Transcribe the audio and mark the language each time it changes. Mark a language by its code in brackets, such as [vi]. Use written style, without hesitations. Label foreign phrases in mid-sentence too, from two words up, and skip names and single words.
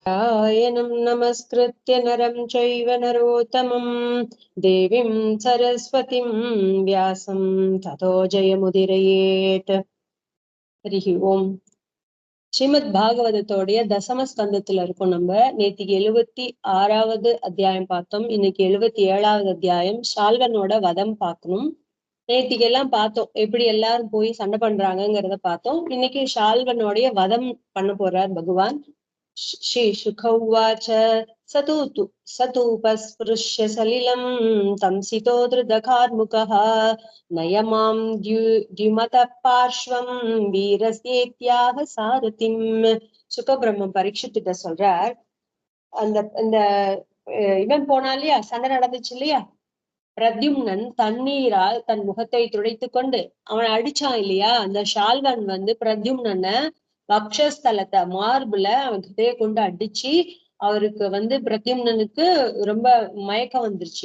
[sa] नारायणं नमस्कृत्य नरं चैव नरोत्तमं देवीं सरस्वतीं व्यासं ततो जयमुदीरयेत्. हरिः ओम्. [ta] ஸ்ரீமத் பாகவதத்தோடைய தசம ஸ்கந்தத்துல இருக்கும். நம்ம நேத்திக்கு 76வது அத்தியாயம் பார்த்தோம். இன்னைக்கு 77வது அத்தியாயம் ஷால்வனோட வதம் பார்க்கணும். நேத்திக்கு எல்லாம் பார்த்தோம், எப்படி எல்லாரும் போய் சண்டை பண்றாங்கிறத பார்த்தோம். இன்னைக்கு ஷால்வனுடைய வதம் பண்ண போறார் பகவான். [sa] श्रीशुक उवाच सतूपस्पृश्य सलिलं तंसितो धृतकार्मुकः नयमां द्युमतः पार्श्वं वीरचेत्याह सारथिम्. [ta] சுகபிரம்மம் பரீட்சித்திட்ட சொல்றார், அந்த இந்த இவன் போனா இல்லையா, சண்டை நடந்துச்சு இல்லையா, பிரத்யும்னன் தண்ணீரால் தன் முகத்தை துடைத்து கொண்டு அவனை அடிச்சான் இல்லையா. அந்த ஷால்வன் பிரத்யும்னனை வக்ஷஸ்தலத்தை மார்புல அவன் கிட்டே கொண்டு அடிச்சு அவருக்கு பிரத்யும்னனுக்கு ரொம்ப மயக்கம் வந்துருச்சு.